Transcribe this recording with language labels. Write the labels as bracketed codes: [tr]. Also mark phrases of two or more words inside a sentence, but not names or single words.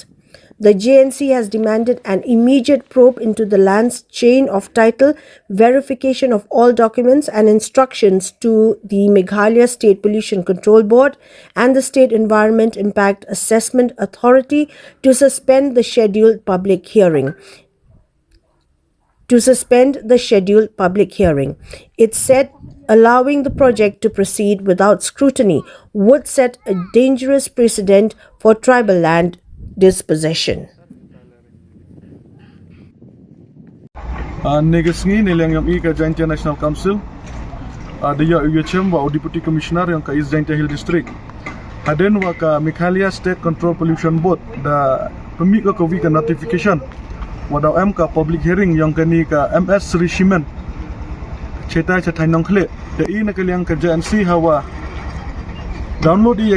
[en] The JNC has demanded an immediate probe into the land's chain of title, verification of all documents, and instructions to the Meghalaya State Pollution Control Board and the State Environment Impact Assessment Authority to suspend the scheduled public hearing. It said allowing the project to proceed without scrutiny would set a dangerous precedent for tribal land dispossession. [pbv] Negasngi nilang yang ika Jaintia National Council dia UHM wa [en] Deputy Commissioner [pbv] yang ka East Jaintia Hill District haden wa ka Meghalaya State Control Pollution Board da pemi ka kowi ka notification wa da ka [en] public hearing [pbv] yang kani ka MS Shree Cement ceta nong khle da ina ka liang ka JNC hawa download ia